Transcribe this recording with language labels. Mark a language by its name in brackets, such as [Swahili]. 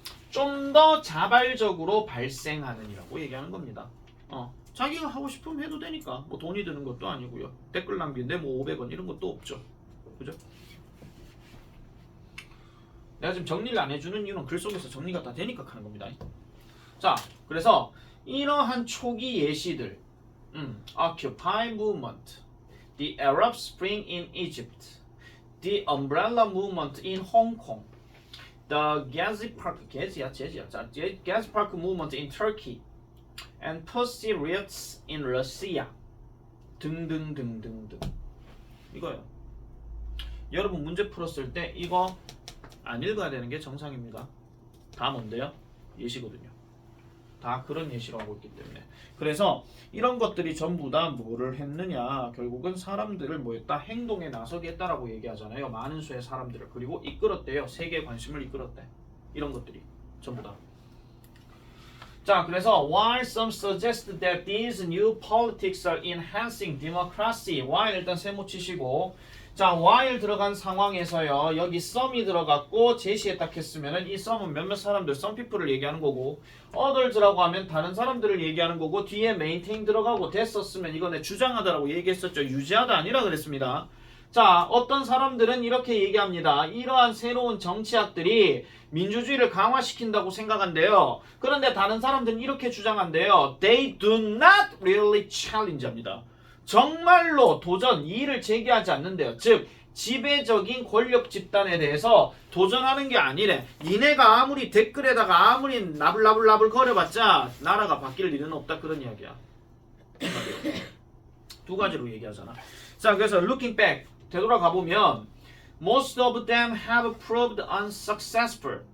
[Korean] 좀 더 자발적으로 발생하는이라고 얘기하는 겁니다. 자기가 하고 싶으면 해도 되니까 뭐 돈이 드는 것도 아니고요. 댓글 남기는데 뭐 500원 이런 것도 없죠. 그죠? 내가 지금 정리를 안 해주는 이유는 글 속에서 정리가 다 되니까 하는 겁니다. 자, 그래서 이러한 초기 예시들 Occupy Movement, The Arab Spring in Egypt, The Umbrella Movement in Hong Kong, [English] the Gezi Park, [Korean] Gezi야. [English] 자, Gezi Park movement in Turkey and Pussy riots in Russia. [Korean] 등등등등등. 이거요. 여러분 문제 풀었을 때 이거 안 읽어야 되는 게 정상입니다. 다 뭔데요? 예시거든요. 다 그런 예시로 하고 있기 때문에. 그래서 이런 것들이 전부 다 뭐를 했느냐, 결국은 사람들을 뭐 했다? 행동에 나서게 했다라고 얘기하잖아요. 많은 수의 사람들을. 그리고 이끌었대요. 세계의 관심을 이끌었대. 이런 것들이 전부 다. 자, 그래서 [English] while some suggest that these new politics are enhancing democracy, [Korean] while 일단 세모 치시고, 자, while 들어간 상황에서요, 여기 some이 들어갔고 제시했다 했으면은 이 some은 몇몇 사람들, some people을 얘기하는 거고, others라고 하면 다른 사람들을 얘기하는 거고, 뒤에 maintain 들어가고 됐었으면 이거는 주장하다라고 얘기했었죠. 유지하다 아니라 그랬습니다. 자, 어떤 사람들은 이렇게 얘기합니다. 이러한 새로운 정치학들이 민주주의를 강화시킨다고 생각한대요. 그런데 다른 사람들은 이렇게 주장한대요. [English] They do not really challenge [Korean] 합니다. 정말로 도전, 이의를 제기하지 않는데요. 즉, 지배적인 권력 집단에 대해서 도전하는 게 아니래. 니네가 아무리 댓글에다가 아무리 나불나불 거려봤자 나라가 바뀔 일은 없다. 그런 이야기야. 두 가지로 얘기하잖아. [English] 자, [Korean] 그래서 [English] looking back, [Korean] 되돌아가 보면 [English] most of them have proved unsuccessful.